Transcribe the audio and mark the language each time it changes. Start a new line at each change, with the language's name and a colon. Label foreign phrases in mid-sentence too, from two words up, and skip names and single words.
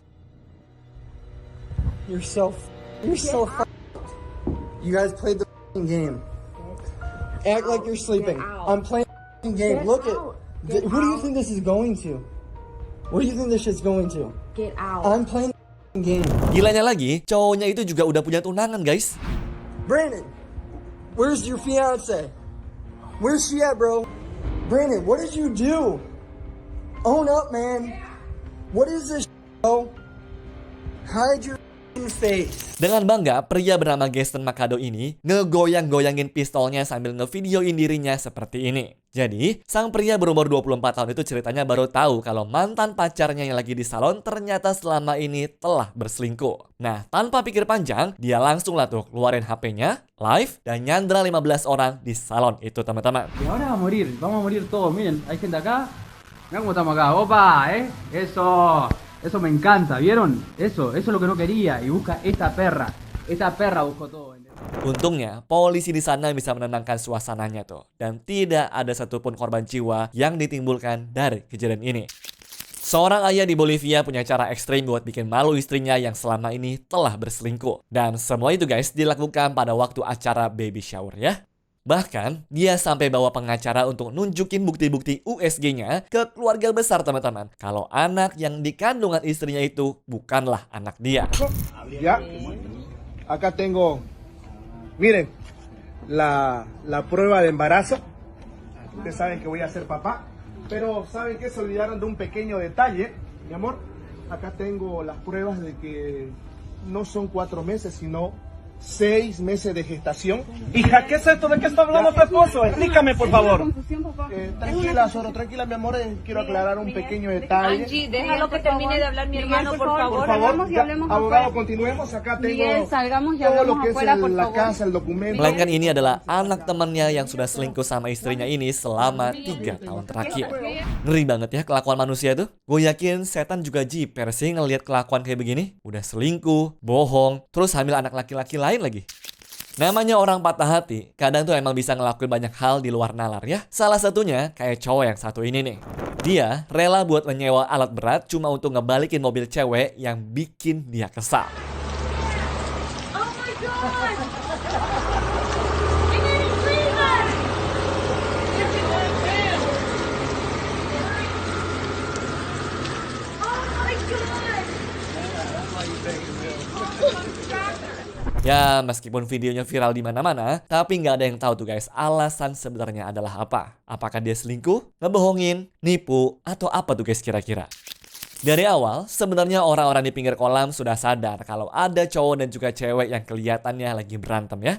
English: You're so You guys played the game. Act like you're sleeping. I'm playing the game. Look at. Who do you think this is going to? What do you think this shit's going to? Get out. I'm playing the game.
Indonesian: Gilanya lagi, cowoknya itu juga udah punya tunangan guys.
English: Brandon, where's your fiance? Where's she at, bro? Brandon, what did you do? Own up, man. What is this, bro? Hide your face.
Indonesian: Dengan bangga, pria bernama Gaston Macado ini ngegoyang-goyangin pistolnya sambil ngevideoin dirinya seperti ini. Jadi, sang pria berumur 24 tahun itu ceritanya baru tahu kalau mantan pacarnya yang lagi di salon ternyata selama ini telah berselingkuh. Nah, tanpa pikir panjang, dia langsung lah tuh keluarin HP-nya, live, dan nyandra 15 orang di salon itu, teman-teman.
Spanish: Y ahora vamos a morir todos. Miren, hay gente acá. Mirá cómo estamos acá. Opa, eso me encanta, ¿vieron? Eso es lo que no quería. Y busca esta perra buscó todo.
Indonesian: Untungnya, polisi di sana bisa menenangkan suasananya tuh. Dan tidak ada satupun korban jiwa yang ditimbulkan dari kejadian ini. Seorang ayah di Bolivia punya cara ekstrim buat bikin malu istrinya yang selama ini telah berselingkuh. Dan semua itu guys dilakukan pada waktu acara
English: baby shower
Indonesian: ya. Bahkan, dia sampai bawa pengacara untuk nunjukin bukti-bukti USG-nya ke keluarga besar teman-teman. Kalau anak yang dikandungan istrinya itu bukanlah anak dia.
Spanish: Ya, acá tengo, miren, la prueba de embarazo. Ustedes saben que voy a ser papá, pero saben que se olvidaron de un pequeño detalle, mi amor. Acá tengo las pruebas de que no son 4 meses, sino 6 meses de gestación. Hija, ¿qué es esto? ¿De qué está hablando tu esposo? Explícame, por favor. Tranquila, Soro, tranquila, mi amor. Quiero aclarar un pequeño detalle. Angie, déjalo que termine de hablar mi hermano, por favor. Por favor, abogado, continuemos. Acá tengo todo lo que es la casa, el documento.
Indonesian: Melainkan ini adalah anak temannya yang sudah selingkuh sama istrinya ini selama 3 tahun terakhir. Ngeri banget ya kelakuan manusia tuh. Gue yakin setan juga jiper sih ngelihat kelakuan kayak begini. Udah selingkuh, bohong, terus hamil anak laki-laki lain lagi. Namanya orang patah hati, kadang tuh emang bisa ngelakuin banyak hal di luar nalar ya. Salah satunya kayak cowok yang satu ini nih. Dia rela buat menyewa alat berat cuma untuk ngebalikin mobil cewek yang bikin dia kesal.
English: Oh my god! I need to leave us! Oh my god!
Indonesian: Ya, meskipun videonya viral di mana-mana, tapi nggak ada yang tahu tuh guys, alasan sebenarnya adalah apa. Apakah dia selingkuh, ngebohongin, nipu, atau apa tuh guys kira-kira? Dari awal, sebenarnya orang-orang di pinggir kolam sudah sadar kalau ada cowok dan juga cewek yang kelihatannya lagi berantem ya.